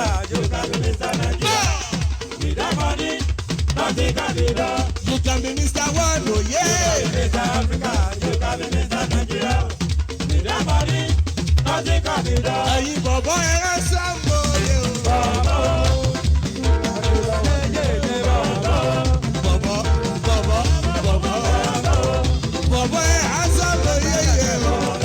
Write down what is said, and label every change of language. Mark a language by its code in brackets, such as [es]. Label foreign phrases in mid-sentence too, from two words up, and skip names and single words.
[en] you can be Mister Nigeria. With that money, nothing can be done. You can be Mister One, oh yeah. Mister Africa, you can be Mister Nigeria. With that money, nothing can be done. [yo] Ẹ̀yin bọ̀bọ̀ ẹ rán sọ́mọ yẹ o. Bọ̀bọ̀. Yé, yé, yé, bọ̀bọ̀. Bọ̀bọ̀, bọ̀bọ̀, bọ̀bọ̀. Bọ̀bọ̀ ẹ rán sọ́mọ yẹ yẹ o.